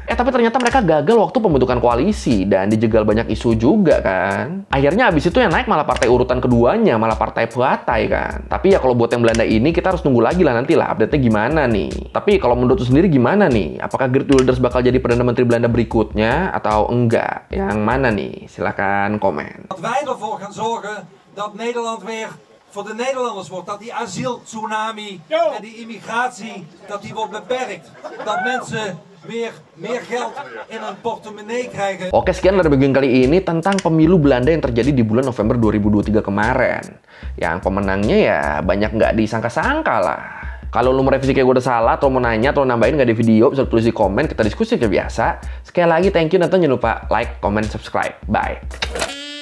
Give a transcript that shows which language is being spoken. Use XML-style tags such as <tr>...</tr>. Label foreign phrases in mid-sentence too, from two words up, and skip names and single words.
<id>Tapi ternyata mereka gagal waktu pembentukan koalisi dan dijegal banyak isu juga kan. Akhirnya abis itu yang naik malah partai urutan keduanya, malah Partai Pheu-Thai kan. Tapi ya kalau buat yang Belanda ini kita harus tunggu lagi lah nanti lah update-nya gimana nih. Tapi kalau menurut lu sendiri gimana nih? Apakah Geert Wilders bakal jadi Perdana Menteri Belanda berikutnya atau enggak? Yang mana nih? Silahkan komen.</id> <nl>Dat wij ervoor gaan zorgen dat Nederland weer voor de Nederlanders wordt. Dat die asieltsunami en die immigratie, dat die wordt beperkt. Dat mensen weer meer geld in hun portemonnee krijgen.</nl> <id>Oke, sekian dari bagian kali ini tentang pemilu Belanda yang terjadi di bulan November 2023 kemarin. Yang pemenangnya ya banyak nggak disangka-sangka lah. Kalau lu merevisi kayak gue udah salah, atau mau nanya, atau nambahin nggak ada video, bisa tulis di komen, kita diskusi kayak biasa. Sekali lagi,</id> <en>thank you,</en> <id>dan jangan lupa</id> <en>like, comment, subscribe.</en> <id>Bye!</id>